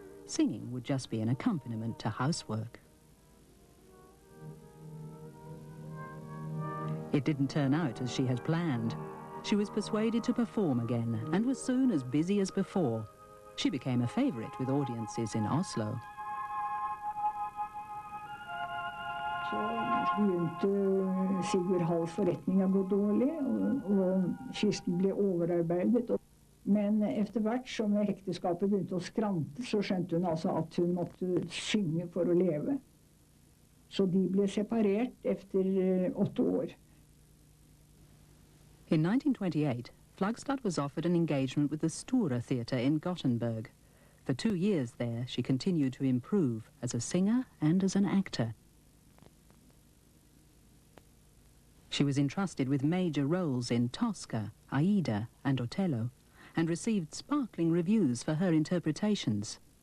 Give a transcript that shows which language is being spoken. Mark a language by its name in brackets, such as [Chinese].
[English] Singing would just be an accompaniment to housework. It didn't turn out as she had planned. She was persuaded to perform again and was soon as busy as before. She became a favourite with audiences in Oslo. [Norwegian] Så begynte Sigurd Halls forretning å gå dårlig, og Kirsten ble overarbeidet. Men etter hvert som ekteskapet begynte å skrante, så skjønte hun altså at hun måtte synge for å leve. Så de ble separert etter 8 år. [English] In 1928, Flagstad was offered an engagement with the Stora Theatre in Gothenburg. For 2 years there, she continued to improve as a singer and as an actor. She was entrusted with major roles in Tosca, Aida and Otello, and received sparkling reviews for her interpretations.